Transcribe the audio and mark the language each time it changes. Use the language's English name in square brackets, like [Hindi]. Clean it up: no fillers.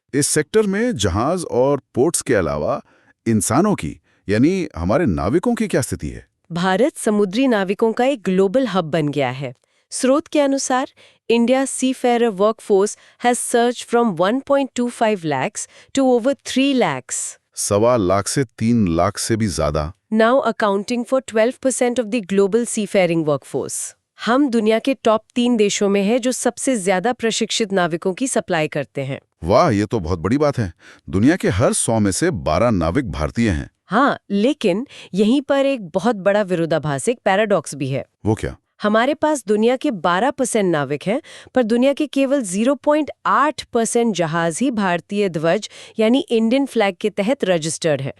[Hindi] इस सेक्टर में जहाज और पोर्ट्स के अलावा इंसानों की, यानी हमारे नाविकों की क्या स्थिति है? भारत समुद्री नाविकों का एक ग्लोबल हब बन गया है। स्रोत के अनुसार [English] India seafarer workforce has surged from 1.25 lakhs to over 3 lakhs. [Hindi] 1.25 lakh से 3 लाख से भी ज्यादा। [English] Now accounting for 12% of the global seafaring workforce. [Hindi] हम दुनिया के टॉप 3 देशों में हैं जो सबसे ज्यादा प्रशिक्षित नाविकों की सप्लाई करते हैं। वाह, ये तो बहुत बड़ी बात है। दुनिया के हर 100 में से 12 नाविक भारतीय हैं। हाँ, लेकिन यहीं पर एक बहुत बड़ा विरोधाभास, एक पैराडॉक्स भी है। वो क्या? हमारे पास दुनिया के 12% नाविक हैं, पर दुनिया के केवल 0.8% जहाज ही भारतीय ध्वज यानी इंडियन फ्लैग के तहत रजिस्टर्ड है।